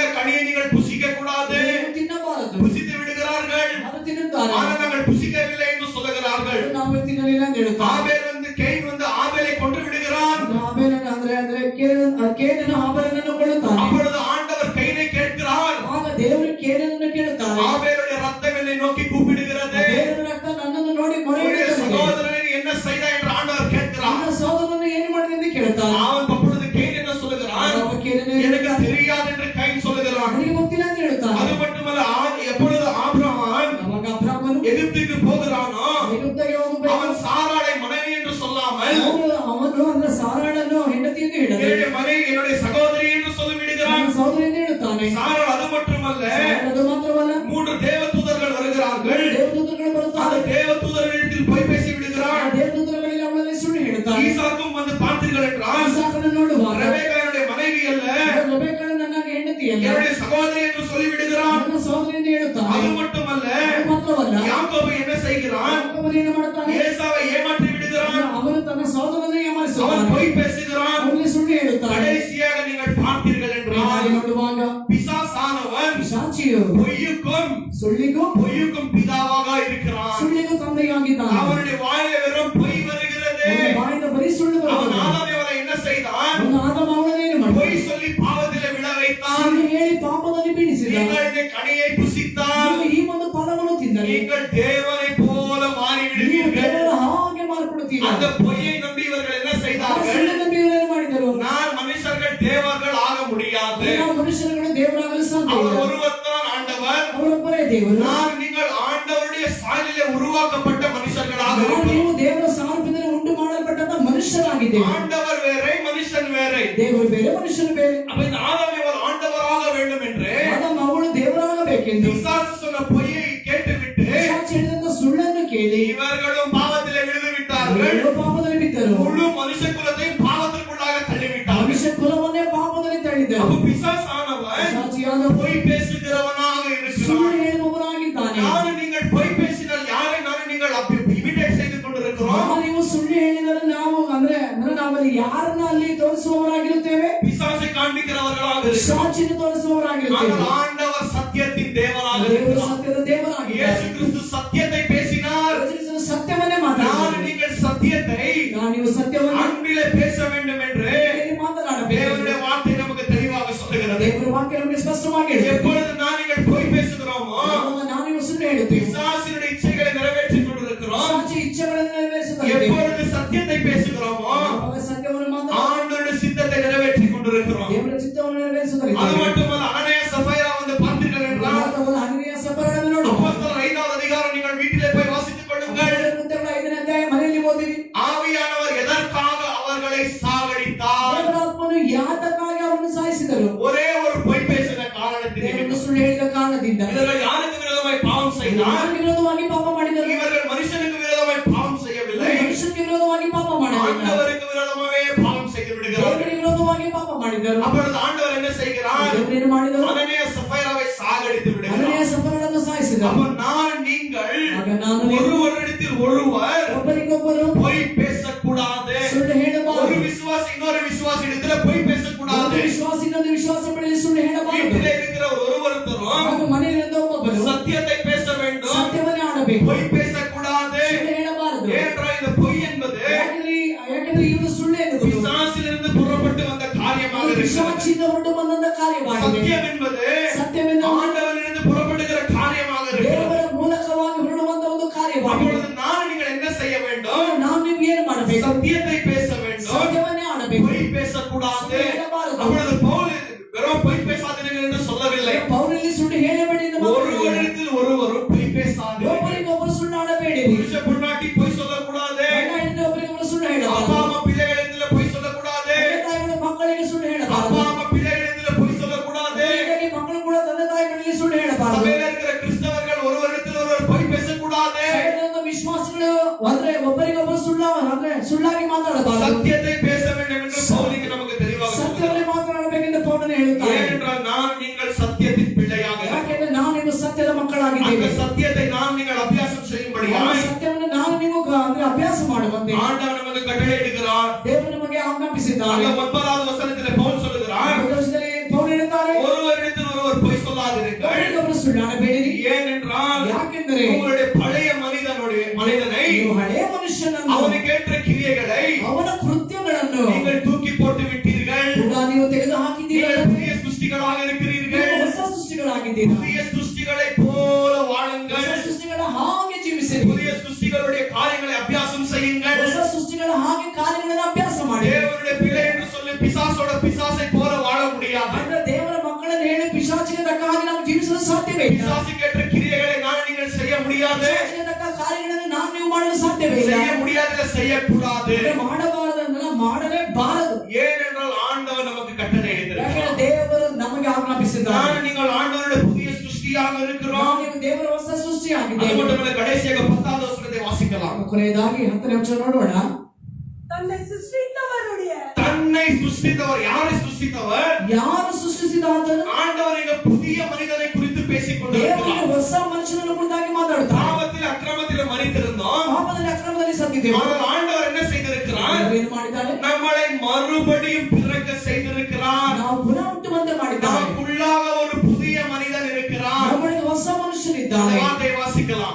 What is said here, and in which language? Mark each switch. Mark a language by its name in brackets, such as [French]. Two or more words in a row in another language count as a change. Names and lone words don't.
[Tamil] கனியை நீங்கள் புசிக்க கூடாது, [Kannada] ನೀವು ತಿನ್ನಬಾರದು. [Tamil] புசித்து விடுகிறார்கள். [Kannada] ಅದು ತಿನ್ನುತ್ತಾರೆ. [Tamil] ஆனால் நாங்கள் புசிக்கவில்லை என்று சொல்லுகிறார்கள். [Kannada] ನಾವು ತಿನ್ನಲಿಲ್ಲ ಅಂತ ಹೇಳ್ತಾರೆ. [Tamil] ஆபேல் கேயின் ஆபேலை கொன்று விடுகிறான். [Kannada] ಆಬೇಲನ ಅಂದ್ರೆ ಕೇನನ ಆಬೇಲನನ್ನು ಕೊಲ್ಲುತ್ತಾನೆ. [Tamil] அப்பொழுது ஆண்டவர் கைனை கேட்கிறார். [Kannada] ಆಗ ದೇವರು ಕೇನನನ್ನು ಕೇಳುತ್ತಾರೆ. [Tamil] ஆபேலுடைய ரத்தம் என்னை நோக்கி கூப்பிடுகிறது. [Kannada] ದೇವರ ರಕ್ತ ನನ್ನನ್ನು ನೋಡಿ ಮೊರೆ ಇಡುತ್ತದೆ. [Tamil] சகோதரனை என்ன செய்தாய் என்று ஆண்டவர் கேட்கிறார். [Kannada] ನನ್ನ ಸಹೋದರನನ್ನು ಏನು ಮಾಡಿದೆ ಎಂದು ಕೇಳುತ್ತಾರೆ. [Tamil] அவன் அப்பொழுது கேயின் என்ன சொல்லுகிறான்? எனக்கு தெரியாது என்று கைன் சொல்லுகிறான். [Kannada] ನನಗೆ ಗೊತ್ತಿಲ್ಲ ಅಂತ ಹೇಳ್ತಾನೆ. [Tamil] அது மட்டுமல்ல, எப்பொழுது ஆபிரகாம் [Kannada] ಅವಾಗ ಅಬ್ರಾಮನು [Tamil] எகிப்துக்கு போகிறானோ [Kannada] ಐಗುಪ್ತಕ್ಕೆ ಹೋಗಬೇಕು. [Tamil] அவன் சாராளை மனைவி என்று சொல்லாமல் [Kannada] ಅವನು ಅಂದ್ರೆ ಸಾರಾಳನ್ನು ಹೆಂಡತಿ ಎಂದು ಹೇಳದೆ [Tamil] என்னுடைய மனைவி என்னுடைய சகோதரி என்று சொல்லி விடுகிறான். [Kannada] ಸಹೋದರಿ ಎಂದು ಹೇಳುತ್ತಾನೆ. [Tamil] சாராள் அது மட்டுமல்ல, [Kannada] ಅದು ಮಾತ್ರವಲ್ಲ, [Tamil] 3 தேவதூதர்கள் வருகிறார்கள். [Kannada] ದೇವದೂತರು [Tamil] அந்த [Kannada] ಬರುತ್ತಾರೆ. [Tamil] தேவதூதர்களிடத்தில் போய் பேசி விடுகிறான். [Kannada] ದೇವದೂತರುಗಳಿಗೆ ಅವಳಲ್ಲಿ ಸುಳ್ಳು ಹೇಳುತ್ತಾರೆ. [Tamil] ஈசாக்கும் வந்து பார்த்தீர்கள் என்றால் [Kannada] ಇಸಾಕನನ್ನು ನೋಡುವಾಗ [Tamil] ரெபೆக்கா என்னுடைய மனைவி அல்ல, [Kannada] ರೆಬೆಕ್ಕಳು ನನ್ನ ಹೆಂಡತಿ ಅಲ್ಲ, [Tamil] என்னுடைய சகோதரி என்று சொல்லி விடுகிறான். [Kannada] ನನ್ನ ಸಹೋದರಿ ಎಂದು ಹೇಳುತ್ತಾನೆ. [Tamil] அது மட்டுமல்ல, [Kannada] ಅದು ಮಾತ್ರವಲ್ಲ, [Tamil] யாக்கோபு என்ன செய்கிறான்? [Kannada] ಯಾಕೋಬನು ಏನು ಮಾಡುತ್ತಾನೆ? [Tamil] ஏசாவை ஏமாற்றி விடுகிறான். [Kannada] ಅವನು ತನ್ನ ಸಹೋದರನನ್ನು [Tamil] அவன் [Kannada] ಏಮಾರಿಸುತ್ತಾನೆ. [Tamil] போய் பேசுகிறான். [Kannada] ಅವನಿಗೆ ಸುಳ್ಳು ಹೇಳುತ್ತಾನೆ. [Tamil] கடைசியாக நீங்கள் பார்த்தீர்கள் என்றால் [Kannada] ನೋಡುವಾಗ [Tamil] பிசாசானவன் [Kannada] ಶಾಚಿಯು [Tamil] பொய்யுக்கும் [Kannada] ಸುಳ್ಳಿಗೂ [Tamil] பிதாவாக இருக்கிறான். [Kannada] ಸುಳ್ಳಿಗೂ ತಂದೆಯಾಗಿದ್ದಾನೆ. [Tamil] அவனுடைய வாயில வெறும் பொய் வருகிறது. [Kannada] ಅವನ ಬಾಯಿಂದ ಬರೀ ಸುಳ್ಳು [Tamil] அவன் [Kannada] ಬರುತ್ತದೆ. [Tamil] ஆதாமை அவரை என்ன செய்தான்? [Kannada] ಅವನು ಆದಾಮ ಅವಳನ್ನೇನು ಮಾಡಿದ? [Tamil] பொய் சொல்லி பாவத்திலே விழ வைத்தான். [Kannada] ಸುಳ್ಳು ಹೇಳಿ ಪಾಪದಲ್ಲಿ ಬೀಳಿಸಿದ. [Tamil] நீங்கள் இந்த கனியை புசித்தால் [Kannada] ನೀವು ಈ ಒಂದು ಫಲವನ್ನು ತಿಂದರೆ [Tamil] நீங்கள் தேவனை போல [Kannada] ನೀವು [Tamil] மாறிவிடுவீர்கள். [Kannada] ದೇವರ ಹಾಗೆ ಮಾರ್ಪಡುತ್ತೀರಾ. [Tamil] அந்த பொய்யை நம்பி இவர்கள் என்ன [Kannada] ಆ [Tamil] செய்தார்கள்? [Kannada] ಸುಳ್ಳು ನಂಬಿ ಇವರೇನು ಮಾಡಿದರು? [Tamil] நான் மனுஷர்கள் தேவர்கள் ஆக முடியாது, [Kannada] ನಾವು ಮನುಷ್ಯರುಗಳು ದೇವರಾಗಲು ಸಾಧ್ಯ [Tamil] அவர் [Kannada] ಇಲ್ಲ. [Tamil] ஒருவர் தான் ஆண்டவர். [Kannada] ಅವರೊಬ್ಬರೇ ದೇವರು. [Tamil] நீங்கள் ஆண்டவருடைய சாயலிலே உருவாக்கப்பட்ட மனுஷர்களாக [Kannada] ನಾವು [Tamil] இருக்கிறோம். [Kannada] ನೀವು ದೇವರ ಸಾರೂಪ್ಯದಲ್ಲಿ ಉಂಟು ಮಾಡಲ್ಪಟ್ಟಂತ ಮನುಷ್ಯರಾಗಿದ್ದೇವೆ. [Tamil] ஆண்டவர் வேறே, மனுஷன் வேறே. [Kannada] ದೇವರು ಬೇರೆ, ಮನುಷ್ಯರು ಬೇರೆ. [Tamil] அப்ப இந்த ஆதாம் இவர் ஆண்டவராக வேண்டும் என்று [Kannada] ಆದಾಮ ಅವಳು ದೇವರಾಗಬೇಕೆಂದು [Tamil] பிசாசு சொன்ன பொய்யை கேட்டுவிட்டு [Kannada] ಪಿಶಾಚಿ ಹೇಳಿದಂತ ಸುಳ್ಳನ್ನು ಕೇಳಿ [Tamil] இவர்களும் பாவத்திலே விழுந்து விட்டார்கள். [Kannada] ಇವರು ಪಾಪದಲ್ಲಿ ಬಿದ್ದರು. [Tamil] முழு மனுஷ குலத்தையும் பாவத்திற்குள்ளாக தள்ளிவிட்டார்கள். [Kannada] ಮನುಷ್ಯ ಕುಲವನ್ನೇ ಪಾಪದಲ್ಲಿ ತಳ್ಳಿದರು. [Tamil] அப்ப பிசாசானவன் [Kannada] ಪಿಶಾಚಿಯಾದ [Tamil] பொய் பேசுகிறவனாக [Kannada] ಸುಳ್ಳು [Tamil] இருக்கிறான். [Kannada] ಹೇಳುವವನಾಗಿದ್ದಾನೆ. [Tamil] யாரு நீங்கள் பொய் பேசினால் யாரை நீங்கள் இமிடேட் செய்து கொண்டிருக்கிறோம்? [Kannada] ನೀವು ಸುಳ್ಳು ಹೇಳಿದರೆ ನಾವು ಅಂದ್ರೆ ನಾವಲ್ಲಿ ಯಾರನ್ನ ಅಲ್ಲಿ ತೋರಿಸುವವರಾಗಿರುತ್ತೇವೆ? [Tamil] பிசாசை காண்பிக்கிறவர்களாக இருக்கிறோம். [Kannada] ಪಿಶಾಚಿನ ತೋರಿಸುವವರಾಗಿರುತ್ತೇವೆ. [Tamil] ஆனால் ஆண்டவர் சத்தியத்தின் தேவனாக [Kannada] ದೇವರು [Tamil] இருக்கிறார். [Kannada] ಸತ್ಯದ ದೇವರಾಗಿದ್ದಾನೆ. [Tamil] இயேசு கிறிஸ்து சத்தியத்தை பேசினார். [Kannada] ಯೇಸು ಸತ್ಯವನ್ನೇ [Tamil] நான் [Kannada] ಮಾತನಾಡಿದ್ದಾನೆ. [Tamil] நீங்கள் சத்தியத்தை [Kannada] ನೀವು ಸತ್ಯವನ್ನು [Tamil] அன்பிலே பேச வேண்டும் என்று [Kannada] ಹೇಳಿ ಮಾತನಾಡಬೇಕು. [Tamil] தேவனுடைய வார்த்தை நமக்கு தெளிவாக சொல்லுகிறது. [Kannada] ದೇವರ ವಾಕ್ಯ ನಮಗೆ ಸ್ಪಷ್ಟವಾಗಿ ಹೇಳುತ್ತದೆ. [Tamil] எப்பொழுது நீங்கள் பொய் பேசுகிறோமோ [Kannada] ನಾವು ನೀವು ಸುಳ್ಳು ಹೇಳುತ್ತೇವೆ. [Tamil] பிசாசினுடைய இச்சைகளை நிறைவேற்றிக் கொண்டிருக்கிறோம். [Kannada] ಪಿಶಾಚಿ ಇಚ್ಛೆಗಳನ್ನು ನೆರವೇರಿಸುತ್ತದೆ. [Tamil] எப்பொழுது சத்தியத்தை பேசுகிறோமோ [Kannada] ಅವಾಗ ಸತ್ಯವನ್ನು ಮಾತನಾಡ [Tamil] ஆண்டவருடைய சித்தத்தை நிறைவேற்றிக் கொண்டிருக்கிறோம். [Kannada] ದೇವರ ಚಿತ್ತವನ್ನು ನೆರವೇರಿಸುತ್ತದೆ. [Tamil] அது மட்டுமல்ல, அனனியா சபைரா வந்து பார்த்தீர்கள் என்றால் [Kannada] ಹನನೀಯ ಸಫರಗಳನ್ನು ನೋಡು. [Tamil] அப்போஸ்தலர் 5வது அதிகாரம் நீங்கள் வீட்டிலே போய் வாசித்துக் கொள்ளுங்கள். [Kannada] ಕೃತ್ಯಗಳ 5ನೇ ಅಧ್ಯಾಯ ಮನೆಯಲ್ಲಿ ಓದಿರಿ. [Tamil] ஆவியானவர் எதற்காக அவர்களை சாகடித்தார்? [Kannada] ದೇವರಾತ್ಮನು ಯಾತಕ್ಕಾಗಿ ಅವರನ್ನು ಸಾಯಿಸಿದರು? [Tamil] ஒரே ஒரு பொய் பேசின காரணத்திலே. [Kannada] ದೇವರು ಸುಳ್ಳು ಹೇಳಿದ ಕಾರಣದಿಂದ. [Tamil] இவர்கள் யாருக்கு விரோதமாய் பாவம் செய்தார்? [Kannada] ಯಾರಿಗೆ ವಿರೋಧವಾಗಿ ಪಾಪ ಮಾಡಿದರು? [Tamil] இவர்கள் மனுஷனுக்கு விரோதமாய் பாவம் செய்யவில்லை, [Kannada] ಮನುಷ್ಯನಿಗೆ ವಿರೋಧವಾಗಿ ಪಾಪ ಮಾಡಲಿಲ್ಲ. [Tamil] ஆண்டவருக்கு விரோதமாகவே பாவம் செய்து விடுகிறார்கள். [Kannada] ದೇವರಿಗೆ ವಿರೋಧವಾಗಿ ಪಾಪ ಮಾಡಿದರು. [Tamil] அப்பொழுது ஆண்டவர் என்ன செய்கிறார்? [Kannada] ದೇವರು ಏನು ಮಾಡಿದರು? [Tamil] அனனியா சபைராவை சாகடித்து [Kannada] ಹನನೀಯ [Tamil] விடுகிறார். [Kannada] ಸಫರಗಳನ್ನು ಸಾಯಿಸಿದರು. [Tamil] அப்ப நீங்கள் [Kannada] ಆಗ ನಾನು ನೀವು [Tamil] ஒருவரிடத்தில் ஒருவர் [Kannada] ಒಬ್ಬರಿಗೊಬ್ಬರು [Tamil] பொய் பேசக்கூடாது. [Kannada] ಸುಳ್ಳು [Tamil] ஒரு [Kannada] ಹೇಳಬಾರದು. [Tamil] விசுவாசி இன்னொரு விசுவாசி இடத்துல பொய் பேசக்கூடாது. [Kannada] ಒಂದು ವಿಶ್ವಾಸ ಇನ್ನೊಂದು ವಿಶ್ವಾಸ ಪಡೆಯಲು ಸುಳ್ಳು ಹೇಳಬಾರದು. [Tamil] வீட்டிலே இருக்கிற ஒருவருத்தரும் [Kannada] ಹಾಗೂ ಮನೆಯಲ್ಲಿದ್ದ ಒಬ್ಬೊಬ್ಬರು [Tamil] சத்தியத்தை பேச வேண்டும், [Kannada] ಸತ್ಯವನ್ನೇ ಆಡಬೇಕು. [Tamil] பொய் பேசக்கூடாது. [Kannada] ಸುಳ್ಳು ಹೇಳಬಾರದು. [Tamil] ஏனென்றால் இந்த பொய் என்பது [Kannada] ಯಾಕಂದ್ರೆ ಇವರು ಸುಳ್ಳು ಎನ್ನುವುದು [Tamil] பிசாசிலிருந்து புறப்பட்டு வந்த காரியமாக இருக்கிறது. [Kannada] ಪಿಶಾಚಿಯಿಂದ ಹೊರಟು ಬಂದಂತ ಕಾರ್ಯವಾಗಿದೆ. [Tamil] சத்தியம் என்பது [Kannada] ಸತ್ಯವೆಂದು [Tamil] ஆண்டவரிலிருந்து புறப்படுகிற காரியமாக இருக்கிறது. [Kannada] ದೇವರ ಮೂಲಕವಾಗಿ ಹೊರಡುವಂತ ಒಂದು ಕಾರ್ಯವಾಗಿದೆ. [Tamil] அப்பொழுது நீங்கள் என்ன செய்ய வேண்டும்? [Kannada] ನಾವು ನೀವು ಏನು ಮಾಡಬೇಕು? [Tamil] சத்தியத்தை பேச வேண்டும், [Kannada] ಸತ್ಯವನ್ನೇ ಆಡಬೇಕು. [Tamil] பொய் பேசக்கூடாது. [Kannada] ಸುಳ್ಳು ಹೇಳಬಾರದು. [Tamil] அப்பொழுது பவுல் வெறும் பொய் பேசாதீர்கள் என்று சொல்லவில்லை. [Kannada] ಪೌಲಲ್ಲಿ ಸುಳ್ಳು ಹೇಳಬೇಡಿ ಎಂದು ಮಾತನಾಡಿಲ್ಲ. [Tamil] ஒருவரிடத்தில் ஒருவரும் பொய் பேசாதீர்கள். [Kannada] ಒಬ್ಬರಿಗೊಬ್ಬರು ಸುಳ್ಳು ಆಡಬೇಡಿ. [Tamil] புருஷ பொண்டாட்டி பொய் சொல்லக்கூடாது. [Kannada] ಗಂಡ ಹೆಂಡತಿ ಒಬ್ಬರಿಗೊಬ್ಬರು ಸುಳ್ಳು [Tamil] அப்பா [Kannada] ಹೇಳಬಾರದು. [Tamil] அம்மா பிள்ளைகளிடத்தில் பொய் சொல்லக்கூடாது. [Kannada] ತಂದೆ ತಾಯಿಗಳು ಮಕ್ಕಳಿಗೆ ಸುಳ್ಳು [Tamil] அப்பா [Kannada] ಹೇಳಬಾರದು. [Tamil] அம்மா பிள்ளைகளிடத்தில் பொய் சொல்லக்கூடாது. [Kannada] ಹೀಗಾಗಿ ಮಕ್ಕಳು ಕೂಡ ತಂದೆ ತಾಯಿಗಳಿಗೆ ಸುಳ್ಳು ಹೇಳಬಾರದು. [Tamil] சபையில இருக்கிற கிறிஸ்தவர்கள் ஒருவரிடத்தில் ஒருவர் பொய் பேசக்கூடாது. [Kannada] ಸಭೆಯಲ್ಲಿರುವ ವಿಶ್ವಾಸಿಗಳು ಅಂದ್ರೆ ಒಬ್ಬರಿಗೊಬ್ಬರು ಸುಳ್ಳಾಗಿ ಮಾತಾಡಬಾರದು. [Tamil] சத்தியத்தை பேச வேண்டும் என்று பவுலிಗೆ நமக்கு தெளிவாக [Kannada] ಸತ್ಯವನ್ನೇ ಮಾತನಾಡಬೇಕೆಂದು ಪೌಲನು ಹೇಳುತ್ತಾರೆ. [Tamil] ஏனென்றால் நீங்கள் சத்தியத்தின் பிள்ளையாக [Kannada] ಯಾಕೆಂದ್ರೆ ನಾವು ನೀವು ಸತ್ಯದ ಮಕ್ಕಳಾಗಿದ್ದೇವೆ. [Tamil] அந்த சத்தியத்தை நீங்கள் அபியாசம் [Kannada] ಆ [Tamil] செய்யும்படியாய் [Kannada] ಸತ್ಯವನ್ನು ನಾವು ನೀವು ಅಂದ್ರೆ ಅಭ್ಯಾಸ ಮಾಡುವಂತೆ [Tamil] ஆண்டவர் நமக்கு கட்டளையிடுகிறார். [Kannada] ದೇವರು ನಮಗೆ ಆಜ್ಞಾಪಿಸಿದ್ದಾನೆ. [Tamil] அந்த 9வது வசனத்திலே பவுல் சொல்லுகிறார், [Kannada] ಪೌಲ ಹೇಳುತ್ತಾರೆ, [Tamil] ஒருவரிடத்தில் ஒருவர் சொல்லாதிருங்கள். [Kannada] ಗಮನಿಸಬೇಡಿರಿ. [Tamil] ஏனென்றால் [Kannada] ಯಾಕೆಂದರೆ [Tamil] உங்களுடைய பழைய மனிதனை [Kannada] ನೀವು ಹಳೆಯ ಮನುಷ್ಯನನ್ನು [Tamil] அவனுக்கேற்ற கிரியைகளை [Kannada] ಅವನ ಕೃತ್ಯಗಳನ್ನು [Tamil] நீங்கள் தூக்கி போட்டு விட்டீர்கள். [Kannada] ಕೂಡ ನೀವು ತೆಗೆದು ಹಾಕಿದ್ದೀರಾ. [Tamil] நீங்கள் புதிய ಸೃಷ್ಟಿகளாக இருக்கிறீர்கள். [Kannada] ನೀವು ಹೊಸ ಸೃಷ್ಟಿಗಳಾಗಿದ್ದೀರಾ. [Tamil] புதிய ಸೃಷ್ಟಿகளை போல வாழுங்கள். [Kannada] ಹೊಸ ಸೃಷ್ಟಿಗಳ ಹಾಗೆ ಜೀವಿಸಿರಿ. [Tamil] புதிய ಸೃಷ್ಟಿகளுடைய காரியங்களை அபியாசம் செய்யுங்கள். [Kannada] ಹೊಸ ಸೃಷ್ಟಿಗಳ ಹಾಗೆ ಕಾರ್ಯಗಳನ್ನು ಅಭ್ಯಾಸ ಮಾಡಿ. [Tamil] தேவனுடைய பிள்ளை என்று சொல்லி பிசாசை போல வாழ முடியாது. [Kannada] ಅಂದ್ರೆ ದೇವರ ಮಕ್ಕಳನ್ನು ಹೇಳಿ ಪಿಶಾಚಿಗೆ ತಕ್ಕ ಹಾಗೆ ನಾವು ಜೀವಿಸಲು ಸಾಧ್ಯವೇ ಇಲ್ಲ. [Tamil] பிசாசுக்கேற்ற கிரியைகளை நான் நீங்கள் செய்ய முடியாது. [Kannada] ಪಿಶಾಚಿಗೆ ತಕ್ಕ ಕಾರ್ಯಗಳನ್ನು ನಾನು ನೀವು ಮಾಡಲು ಸಾಧ್ಯವೇ ಇಲ್ಲ. [Tamil] செய்ய முடியாத செய்யக்கூடாது. [Kannada] ಮಾಡಬಾರದನ್ನ ಮಾಡಲೇಬಾರದು. [Tamil] ஏனென்றால் ஆண்டவர் நமக்கு கட்டளை [Kannada] ಯಾಕಂದ್ರೆ [Tamil] இட்டிருக்கிறார். [Kannada] ದೇವರು ನಮಗೆ ಆಜ್ಞಾಪಿಸಿದ್ದಾರೆ. [Tamil] நான் நீங்கள் ஆண்டவருடைய புதிய ಸೃಷ್ಟಿயாக இருக்கிறோம். [Kannada] ನಾವು ದೇವರ ಹೊಸ ಸೃಷ್ಟಿಯಾಗಿದೆ. [Tamil] அது மட்டுமல்ல, கடைசியாக 10வது வசனத்தை வாசிக்கலாம். [Kannada] ಕೊನೆಯದಾಗಿ 10ನೇ ವಚನ ನೋಡೋಣ. [Tamil] தன்னை சிருஷ்டித்தவருடைய தன்னை சிருஷ்டித்தவர், யாரை சிருஷ்டித்தவர்? [Kannada] ಯಾರು ಸೃಷ್ಟಿಸಿದ ಆತನು? [Tamil] ஆண்டவர் இங்க புதிய மனிதனை குறித்து பேசிக் [Kannada] ದೇವರು [Tamil] கொண்டிருக்கிறார். [Kannada] ಹೊಸ ಮನುಷ್ಯನನ್ನು ಕುರಿತಾಗಿ ಮಾತಾಡುತ್ತಾರೆ. [Tamil] பாவத்தில் அக்கிரமத்தில் மரித்திருந்தோம். [Kannada] ಪಾಪದಲ್ಲಿ ಅಕ್ರಮದಲ್ಲಿ ಸತ್ತಿದ್ದೇವೆ. [Tamil] ஆனால் ஆண்டவர் என்ன செய்திருக்கிறார்? [Kannada] ದೇವರು ಏನು ಮಾಡಿದ್ದಾನೆ? [Tamil] நம்மளை மறுபடியும் பிறக்க செய்திருக்கிறார். [Kannada] ನಾವು ಪುನಃ ಹುಟ್ಟುವಂತೆ ಮಾಡಿದ್ದಾನೆ. [Tamil] நமக்குள்ளாக ஒரு புதிய மனிதன் இருக்கிறார். [Kannada] ನಮ್ಮೊಳಗೆ ಹೊಸ ಮನುಷ್ಯನಿದ್ದಾನೆ. [Tamil] வார்த்தை வாசிக்கலாம்.